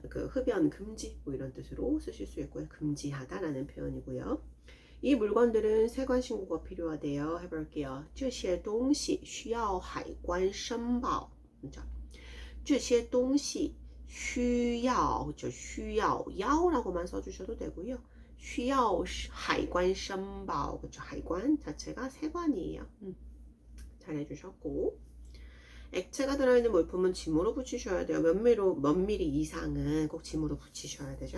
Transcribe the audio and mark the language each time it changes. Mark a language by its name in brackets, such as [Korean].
[Korean] 흡연 금지 뭐 이런 뜻으로 쓰실 수 있고요. 금지하다라는 표현이고요. 이 물건들은 세관 신고가 필요하대요. 해볼게요. [Chinese] 这些东西需要海关申报. [Korean] 这些东西需要 需要 야오라고만 써주셔도 되고요. [Chinese] 需要海关申报. [Korean] 그렇죠? 海关 자체가 세관이에요. 잘해주셨고. 액체가 들어있는 물품은 짐으로 붙이셔야 돼요. 몇 미리 이상은 꼭 짐으로 붙이셔야 되죠.